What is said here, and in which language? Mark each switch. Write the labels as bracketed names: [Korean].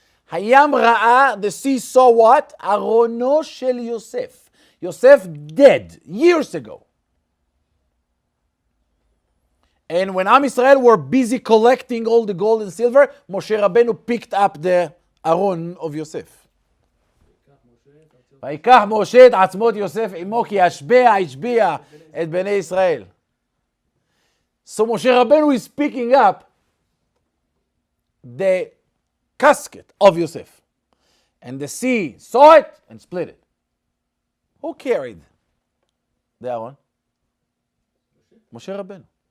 [Hebrew] Hayam ra'a, [English] the sea saw what? [Hebrew] Arono shel Yosef. [English] Yosef dead years ago. And when Am Yisrael were busy collecting all the gold and silver, Moshe Rabbeinu picked up the Aron of Yosef. [Hebrew] ויקח משה את עצמות יוסף עמו כי השביע את בני ישראל. [English] So Moshe Rabbeinu is picking up the casket of Yosef. And the sea saw it and split it. Who carried the Aron? Moshe Rabbeinu.